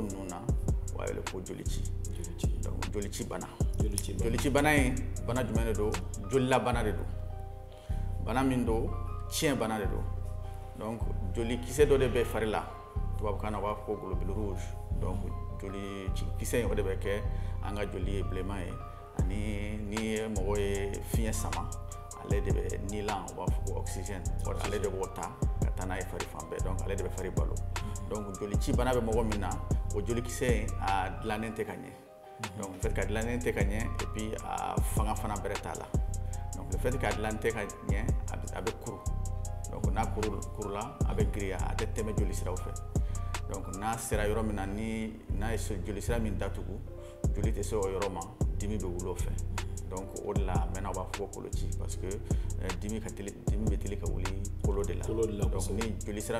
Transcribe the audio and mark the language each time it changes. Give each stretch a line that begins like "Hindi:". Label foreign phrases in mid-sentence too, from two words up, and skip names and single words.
Bambara: ninnu na o y'a wele ko jolici donc jolici bana jolici bana in bana jumɛn de don jolilabana de don bana min don tiɲɛ bana de don donc jolikisɛ dɔ de bɛ fari la tubabukan na u b'a fɔ ko
French: globule rouge
Bambara: donc jolikisɛ in o de bɛ kɛ an ka joli ye bilenman ye ani ni mɔgɔ ye fiɲɛ sama ale de bɛ nilan u b'a fɔ ko oxygène ale de b'o ta ka taa n'a ye fari fan bɛɛ donc ale de bɛ fari balo donc jolici bana bɛ mɔgɔ min na o jolikisɛ in a dilannen tɛ ka ɲɛ
French: donc le fait
Bambara: ka dilannen tɛ ka ɲɛ
French: et puis
Bambara: a fanga fana bɛrɛ t'a la
French: donc le fait
Bambara: k'a dilan tɛ ka ɲɛ a bɛ kuru donc n'a kurula a bɛ giriya a tɛ tɛmɛ jolisiraw fɛ donc n'a sera yɔrɔ min na ni n'a ye jolisira min datugu joli tɛ se o yɔrɔ ma dimi bɛ wuli o fɛ donc o de la maintenant u b'a fɔ ko koloci parce que dimi bɛ teli ka wuli kolo de la donc ni jolisira